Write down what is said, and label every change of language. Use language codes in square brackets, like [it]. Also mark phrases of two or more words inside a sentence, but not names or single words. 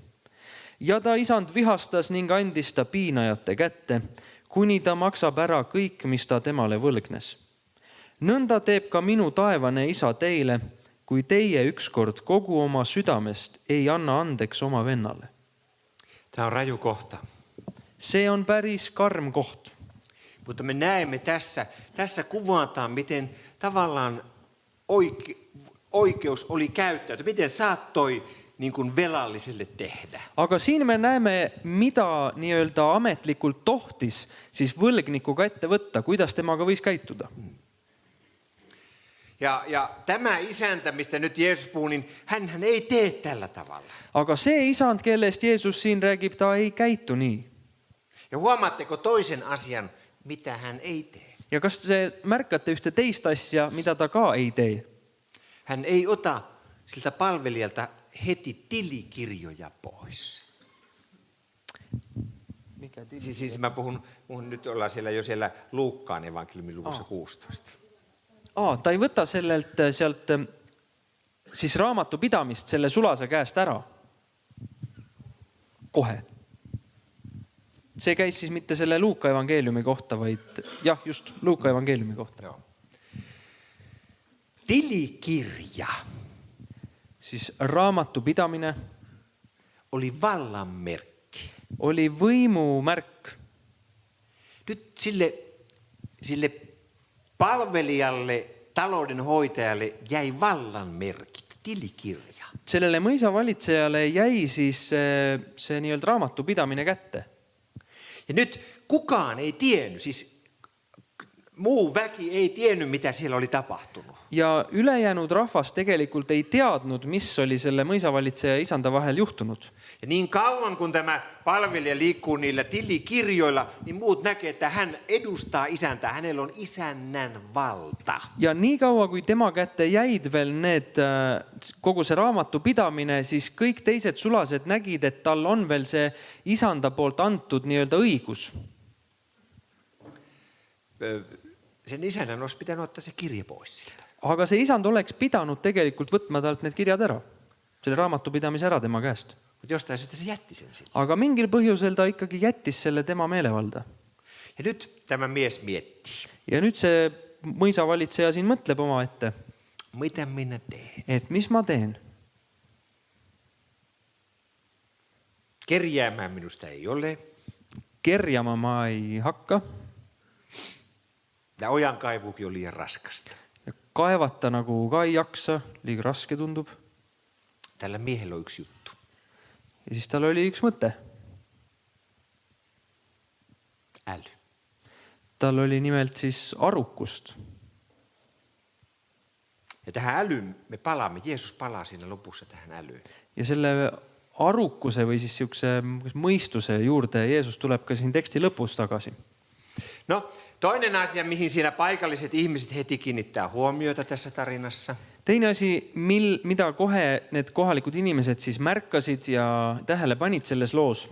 [et] Ja ta isand vihastas ning andis ta piinajate kätte, kuni ta maksab ära kõik, mis ta temale võlgnes. Nõnda teeb ka minu taevane isa teile, kui teie ykskord kogu oma südamest ei anna andeks oma vennale. [fi] Tämä on raju kohta. [et] See on päris karm koht. [fi] Mutta me näemme tässä kuvataan, miten tavallaan oikeus oli käyttäytynyt, miten saattoi niin kuin velalliselle tehdä. [et] Aga siin me näeme, mida nii-öelda ametlikult tohtis siis võlgnikuga ette võtta, kuidas temaga võis käituda. [fi] Ja tämä isäntä, mistä nyt Jeesus puhuu, niin hän ei tee tällä tavalla. [et] Aga see isand, kellest Jeesus siin räägib, ta ei käitu nii. [fi] Ja huomaatteko toisen asian, mitä hän ei tee? [et] Ja kas te märkate ühte teist asja, mida ta ka ei tee? [fi] Hän ei ota siltä palvelijalta heti tilikirjoja pois. Mikä Siis mä puhun nyt ollaan siellä Luukkaan evankeliumin luvussa 16. [et] Ta ei võta sealt siis raamatupidamist selle sulase käest ära. Kohe. See käis siis mitte selle Luuka evangeeliumi kohta, vaid jah, just Luuka evangeeliumi kohta. [fi] Joo. Tilikirja [et] Siis raamatupidamine [fi] oli vallan merkki. [et] oli võimu märk. [fi] Nyt sille palvelijalle, taloudenhoitajalle jäi vallan merkit, tilikirja. [et] Sellele mõisavalitsejale jäi siis see nii-öelda raamatupidamine kätte. [fi] Ja nyt kukaan ei tiennyt, siis muu väki ei tiennyt, mitä siellä oli tapahtunut. [et] Ja ülejäänud rahvas tegelikult ei teadnud, mis oli selle mõisavalitseja ja isanda vahel juhtunud. [fi] Ja niin kauan kun tämä palvelija liikkuu niillä tilikirjoilla, niin muut näkee, että hän edustaa isäntää. Hänellä on isännän valta. [et] Ja nii kaua, kui tema kätte jäid veel kogu see raamatupidamine, siis kõik teised sulased nägid, et tal on veel see isanda poolt antud nii-öelda õigus. [fi] Sen isännän olisi pitänyt ottaa se kirja pois siltä. [et] Aga see isand oleks pidanud tegelikult võtma talt need kirjad ära. Selle raamatupidamise ära tema käest. [fi] Mutta jostain syystä se jätti sen sille. [et] Aga mingil põhjusel ta ikkagi jättis selle tema meelevalda. [fi] Ja nyt tämä mies miettii. [et] Ja nüüd see mõisavalitseja siin mõtleb oma ette, [fi] Mitä minä teen? [et] et mis ma teen. [fi] Kerjäämään minusta ei ole. [et] Kerjama ma ei hakka. [fi] Ja ojankaivuukin on liian raskasta. [et] Ja kaevata nagu ka ei jaksa, liiga raske tundub. [fi] Tällä miehellä on yksi juttu. [et] Ja siis tal oli üks mõte. [fi] Äly. [et] Tal oli nimelt siis arukust. [fi] Ja tähän älyyn me palaamme. Jeesus palaa siinä lopussa tähän älyyn. [et] Ja selle arukuse või siis siukse mõistuse juurde Jeesus tuleb ka siin teksti lõpus tagasi. [fi] No, toinen asia, mihin siinä paikalliset ihmiset heti kiinnittää huomiota tässä tarinassa. [et] Teine asi, mida kohe need kohalikud inimesed siis märkasid ja tähele panid selles loos.